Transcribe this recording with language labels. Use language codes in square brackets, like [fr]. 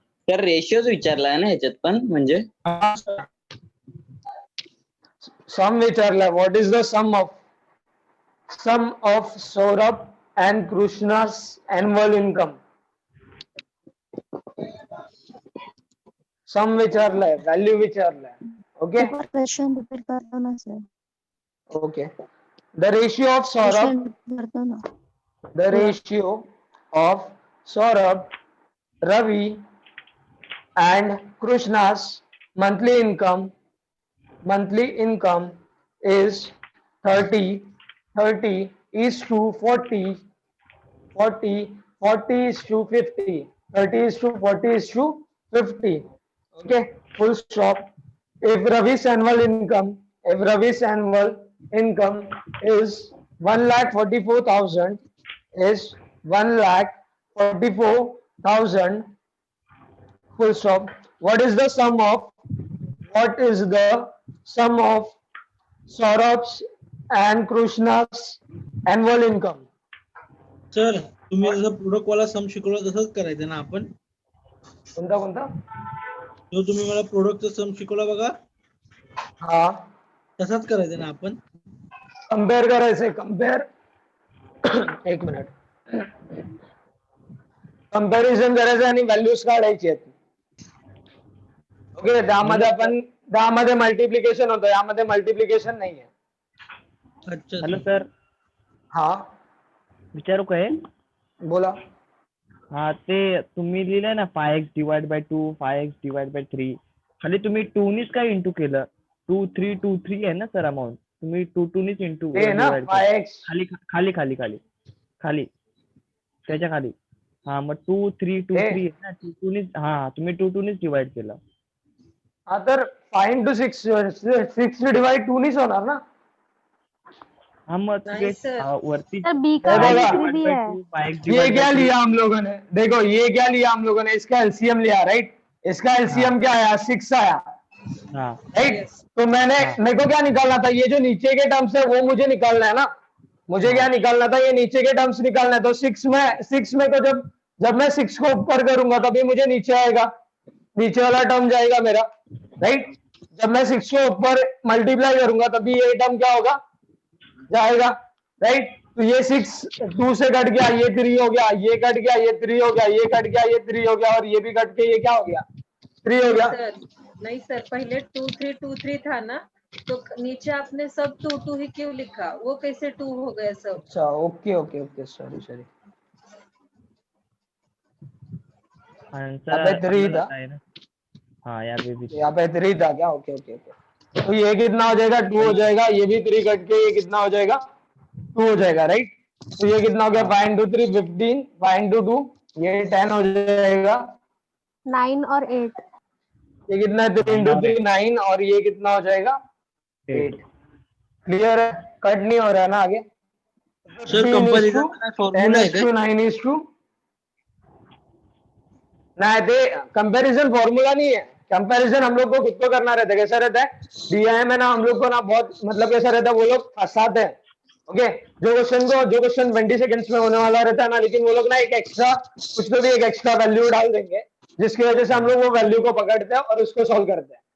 [mr] Sir ratios विचारला आहे ना ह्याच्यात पण म्हणजे सम विचारला. [en] What is the sum of Saurabh and Krishna's annual income? [mr] Some विचारलाय, value विचारलाय. [en] okay [mr] question repeat करतो ना sir. [en] okay the ratio of Saurabh, [mr] करतो ना. [en] the ratio of Saurabh, Ravi and Krishna's monthly income is 30:40, 40:50, 30:40:50. Okay, full stop. If Ravi's annual income is 1,44,000, is 1,44,000, full stop. What is the sum of Saurabh's and Krishna's annual income? [mr] Sir तुम्ही जसं product वाला सम शिकवलं तसंच करायचं ना आपण. कोणता जो तुम्ही मला प्रोडक्टचा सम शिकवला बघा. हा तसंच करायचं ना आपण. कम्पेअर करायचंय, कम्पेअर. एक मिनिट. कंपॅरिझन करायचं आणि व्हॅल्यूज काढायची आहेत. ओके, त्यामध्ये मल्टिप्लिकेशन होतं, यामध्ये मल्टिप्लिकेशन नाहीये. अच्छा. हॅलो सर, हा विचारू काय? बोला. हा, ते तुम्ही लिहिलंय ना 5x divide by 2, 5x divide by 3, खाली तुम्ही 2 नीच काय इंटू केलं? 2 3 2 3 आहे ना सर अमाऊंट, तुम्ही 2 2 नीच इंटू हे ना डिवाइड 5x खाली खाली खाली खाली खाली त्याच्या खाली. हा, मग 2 3 2 3 आहे ना, 2 2 नीच. हा, तुम्ही 2 2 नीच डिवाइड केलं. हा, तर 5 into 6 डिवाइड 2 नीच होणार ना. [hi] हाँ मत नहीं सर। [mr] वरती [hi] सर बी का ये वैल्यू देखा, 3 भी है। ये क्या लिया हम लोगों ने? देखो ये क्या लिया हम लोगों ने, इसका एलसीएम लिया, राइट? इसका एलसीएम क्या आया? 6 आया, राइट? तो मेरे को क्या निकालना था? ये जो नीचे के टर्म्स है वो मुझे निकालना है ना. मुझे क्या निकालना था? ये नीचे के टर्म्स निकालना है. तो 6 में तो जब मैं 6 को ऊपर करूंगा तभी मुझे नीचे आएगा, नीचे वाला टर्म जाएगा मेरा, राइट? जब मैं 6 को ऊपर मल्टीप्लाई करूंगा तभी ये टर्म क्या होगा? जाएगा, राइट? तो ये 6 2 से कट गया, ये 3 हो गया, ये कट गया, ये 3 हो गया, ये कट गया, ये 3 हो गया, और ये भी कट के ये क्या हो गया? 3 हो गया. नहीं सर, पहले 2 3 2 3 था ना, तो नीचे आपने सब 2 2 ही क्यों लिखा? वो कैसे 2 हो गया सब? अच्छा, okay okay okay, sorry sorry. Answer 3 था. हाँ, यहाँ पे 3 था क्या? Okay okay okay. तो ये कितना हो जाएगा? 2 हो जाएगा. ये भी 3 कट के ये कितना हो जाएगा? 2 हो जाएगा, राइट? तो ये कितना हो गया? 5 into 3 15, 5 into 2 ये 10 हो जाएगा. 9 और 8 ये कितना है? 3 into 3 9, और ये कितना हो जाएगा? 8. क्लियर है? कट नहीं हो रहा है ना आगे? [mr] सर कंपॅरिझन फॉर्म्युला आहे का? [en] 9 is to [hi] नहीं, ते कंपैरिजन फॉर्मूला नहीं है. कंपैरिजन हम लोग को खुद को करना रहता है. कैसा रहता है? डीआईएम है ना, हम लोग को ना बहुत मतलब कैसा रहता है, वो लोग फंसाते हैं. ओके, जो क्वेश्चन 20 सेकंड्स में होने वाला रहता है ना, लेकिन वो लोग ना एक एक्स्ट्रा कुछ तो भी एक एक्स्ट्रा वैल्यू डाल देंगे, जिसकी वजह से हम लोग वो वैल्यू को पकड़ते हैं और उसको सॉल्व करते हैं.